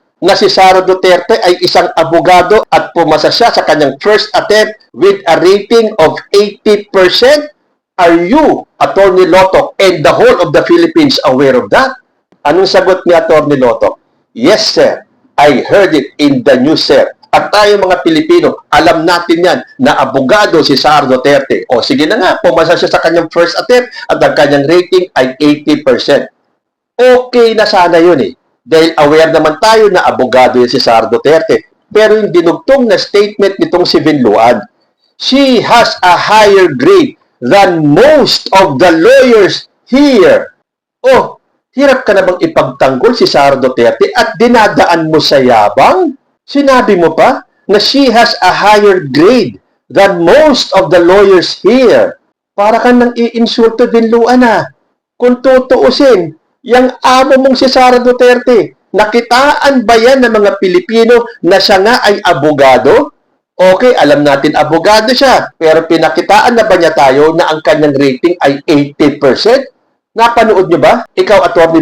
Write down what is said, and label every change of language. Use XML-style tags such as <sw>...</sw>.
<tl>Na si Sara Duterte ay isang abogado at pumasa siya sa kanyang</tl> <en>first attempt with a rating of 80%? Are you, Atty. Loto, and the whole of the Philippines aware of that?</en> <tl>Anong sagot ni Atty. Loto?</tl> <en>Yes, sir. I heard it in the news, sir.</en> <tl>At tayo mga Pilipino, alam natin yan na abogado si Sara Duterte. O sige na nga, pumasa siya sa kanyang first attempt at ang kanyang rating ay 80%. okay na sana yun eh. Dahil aware naman tayo na abogado yun si Sara Duterte. Pero yung dinugtong na statement nitong si Binluan,</tl> <en>she has a higher grade than most of the lawyers here.</en> <tl>Oh, hirap ka na bang ipagtanggol si Sara Duterte at dinadaan mo sa yabang? Sinabi mo pa na</tl> <en>she has a higher grade than most of the lawyers here.</en> <tl>Para ka nang iinsulto, Binluan ah. Kung tutuusin, yung amo mong si Sara Duterte, nakitaan ba yan ng mga Pilipino na siya nga ay abogado? Okay, alam natin abogado siya, pero pinakitaan na ba niya tayo na ang kanyang rating ay 80%? Napanood niyo ba? Ikaw, Atty.</tl>